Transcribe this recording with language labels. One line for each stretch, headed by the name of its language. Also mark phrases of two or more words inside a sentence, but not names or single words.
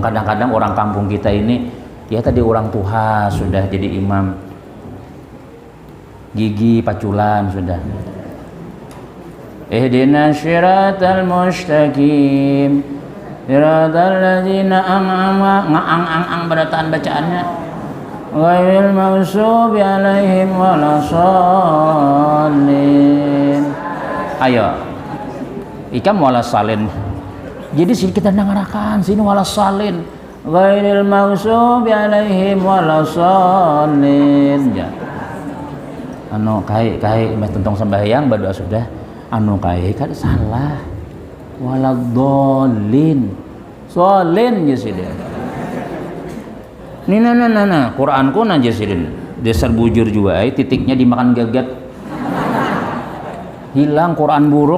Banjar: Kadang-kadang orang kampung kita ini, ya tadi orang tua sudah jadi imam, gigi paculan sudah.
Arabic: اهدنا الصراط المستقيم صراط الذين
Banjar: ang bacaannya
Arabic: غير المغضوب عليهم ولا الضالين.
Banjar: Ayo, ikam walasalin. Jadi sini kita nangarakan sini
Arabic: ولا الضالين غير المغضوب عليهم ولا الضالين.
Banjar: Ya. Anu kai tentang sembahyang berdoa sudah. Anu kai kan salah. Waladdallin. Solin ya sih dia. Nah, Quranku aja sih dasar bujur juga, titiknya dimakan gagat, hilang Quran buruk.